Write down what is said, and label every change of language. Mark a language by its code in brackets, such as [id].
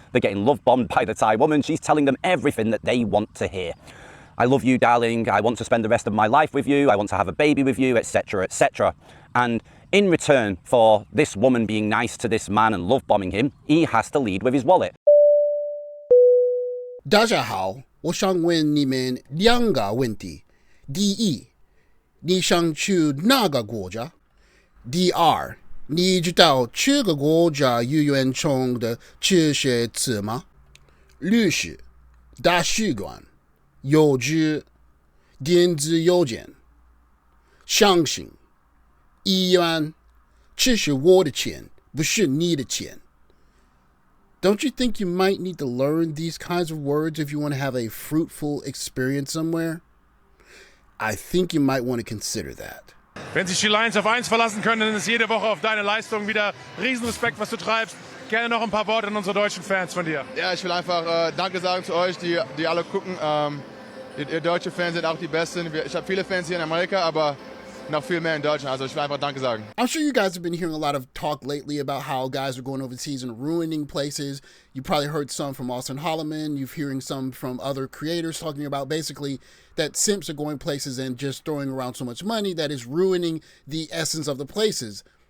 [en] They're getting love bombed by the Thai woman. She's telling them everything that they want to hear. I love you, darling. I want to spend the rest of my life with you. I want to have a baby with you, etc., etc. And in return for this woman being nice to this man and love bombing him, he has to lead with his wallet. [zh] 大家好，我想问你们两个问题。第一，你想去哪个国家？第二，你知道这个国家语言中的这些词吗？律师、大使馆、邮局、电子邮件、相信、医院，这是我的钱，不是你的钱。 [en] Don't you think you might need to learn these kinds of words if you want to have a fruitful experience somewhere? I think you might want to consider that. [de] Wenn sich die Lions auf 1 verlassen können, dann ist jede Woche auf deine Leistung wieder Riesenrespekt, was du treibst. Gerne noch ein paar Worte an unsere deutschen Fans von dir. Ja, ich will einfach Danke sagen zu euch, die alle gucken. Ihr deutsche Fans sind auch die Besten. Ich habe viele Fans hier in Amerika, aber noch viel mehr in Deutschland. Also ich will einfach Danke sagen. [en] I'm sure you guys have been hearing a lot of talk lately about how guys are going overseas and ruining places. You probably heard some from Austin Holloman. You're hearing some from other creators talking about basically that simps are going places and just throwing around so much money that is ruining the essence of the places.